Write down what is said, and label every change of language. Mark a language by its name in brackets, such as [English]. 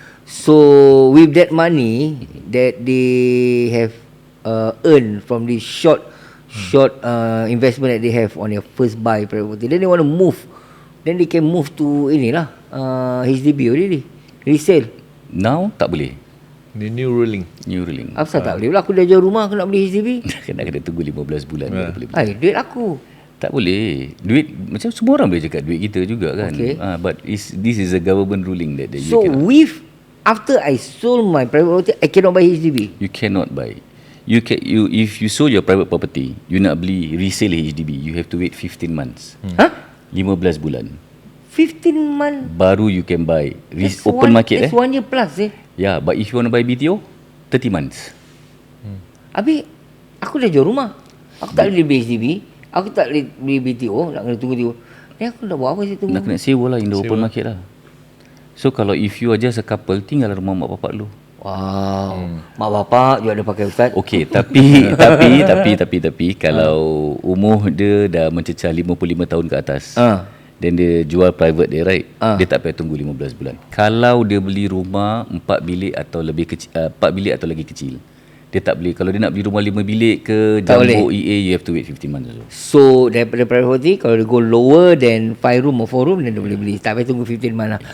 [English] So with that money that they have earned from this short investment that they have on their first buy property, then they want to move, then they can move to inilah HDB already, resale. [Malay] Now tak boleh. [English] The new ruling. New ruling. [Malay] Apa tak boleh pula? Aku dah jual rumah, aku nak beli HDB. Kena tunggu 15 bulan baru boleh beli. Ay, duit aku. Tak boleh. Duit macam semua orang boleh cakap duit kita juga kan. [English] Okay. But this is a government ruling that you So cannot. after I sold my private property, I cannot buy HDB. You cannot buy. If you sold your private property, you [Malay] nak beli [English] resale HDB, you have to wait 15 months. [Malay] 15 bulan. [English] 15 months. [Malay] Baru [English] you can buy. That's Open market That's 1 year plus Yeah, but if you want to buy BTO, 30 months. [Malay] Habis aku dah jual rumah. Aku tak boleh beli HDB. Aku tak boleh beli BTO. Nak kena tunggu. Ni aku dah buat apa sih tunggu? Nak kena sewa lah [English] in the open market [Malay] lah. So kalau [English] if you are just a couple, [Malay] tinggal rumah mak bapak lu. Wow. Mak bapak juga ada pakai ustaz. Okey, tapi kalau umur dia dah mencecah 55 tahun ke atas. Then dia jual private dia, right? Dia tak payah tunggu 15 bulan. Kalau dia beli rumah 4 bilik atau lebih kecil, 4 bilik atau lagi kecil, dia tak boleh. Kalau dia nak beli rumah 5 bilik ke Tak Jumbo boleh. [English] EA, you have to wait 15 months also. [Malay] So daripada private property, kalau dia [English] go lower than 5 room or 4 room, [Malay] then dia boleh beli. Tak payah tunggu [English] 15 months [Malay] lah.